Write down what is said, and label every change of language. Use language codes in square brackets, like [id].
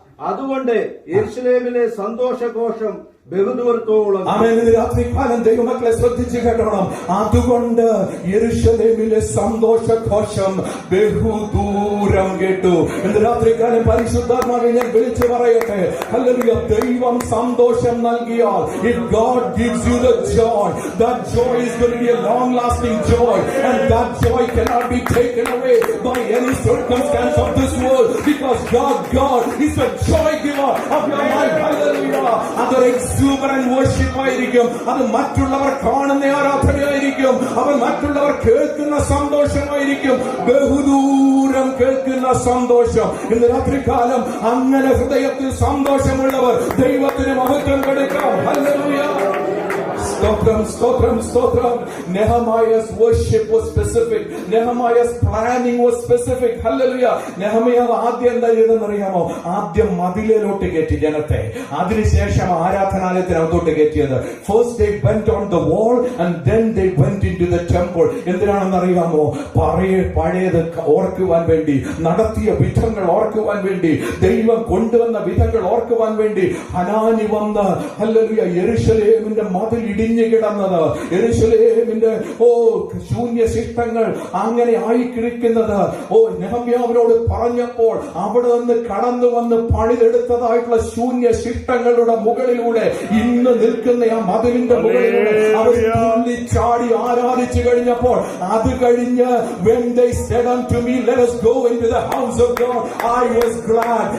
[ml] അതുകൊണ്ട് യെരൂശലേമിലെ സന്തോഷഘോഷം ബഹുദൂരത്തോളം. ആമേൻ. രാത്രികാലം ദൈവമക്കളെ ശ്രദ്ധിച്ചു കേട്ടോണം. അതുകൊണ്ട് യെരൂശലേമിലെ സന്തോഷഘോഷം ബഹുദൂരം കേട്ടു. ഇന്ന് രാത്രികാലം പരിശുദ്ധാത്മാവിനെ ഞാൻ വിളിച്ചു പറയട്ടെ, ഹല്ലേലൂയ, ദൈവം സന്തോഷം നൽകിയാൽ, [en] if God gives you the joy, that joy is going to be a long lasting joy, and that joy cannot be taken away by any circumstance of this world, because God is the joy giver of your life. Hallelujah. [ml] അതൊരു exuberant worship ആയിരിക്കും. അത് മറ്റുള്ളവർ കാണുന്ന ആരാധനയായിരിക്കും. അവർ മറ്റുള്ളവർ കേൾക്കുന്ന സന്തോഷമായിരിക്കും. ബഹുദൂരം കേൾക്കുന്ന സന്തോഷം. ഇന്ന് രാത്രികാലം അങ്ങനെ ഹൃദയത്തിൽ സന്തോഷമുള്ളവർ ദൈവത്തിന് മഹത്വം കൊടുക്കാം. ഹല്ലേലൂയ. സ്തോത്രം, സ്തോത്രം, സ്തോത്രം. [en] Nehemiah's worship was specific. Nehemiah's planning was specific. [ml] Hallelujah. നെഹമ്യാവ് ആദ്യം എന്താ ചെയ്തെന്നറിയാമോ? ആദ്യം മതിലിലോട്ട് കയറ്റി ജനത്തെ. അതിനുശേഷം ആരാധനാലയത്തിനകത്തോട്ട് കയറ്റിയത്. [en] First they went on the wall and then they went into the temple. [ml] എന്തിനാണെന്നറിയാമോ? പഴയത് ഓർക്കുവാൻ വേണ്ടി, നടത്തിയ വിധങ്ങൾ ഓർക്കുവാൻ വേണ്ടി, ദൈവം കൊണ്ടുവന്ന വിധങ്ങൾ ഓർക്കുവാൻ വേണ്ടി. ഹനാനി വന്ന് ഹല്ലേലൂയ യെരൂശലേമിന്റെ മതിൽ ഇടിഞ്ഞു കിടന്നത്, യെരൂശലേമിന്റെ ശൂന്യ ശിഷ്ടങ്ങൾ അങ്ങനെ ആയിക്കിരിക്കുന്നത് നെഹമ്യാവിനോട് പറഞ്ഞപ്പോൾ അവിടെ നിന്ന് കടന്നു വന്ന് പണിതെടുത്തതായിട്ടുള്ള ശൂന്യ ശിഷ്ടങ്ങളുടെ മുകളിലൂടെ ഇന്ന് നിൽക്കുന്ന ആ മതിലിന്റെ മുകളിലൂടെ അവർ ചാടി ആരാധിച്ചു കഴിഞ്ഞപ്പോൾ അത് കഴിഞ്ഞ് [en] when they said unto me, let us go into the house of God, I was glad.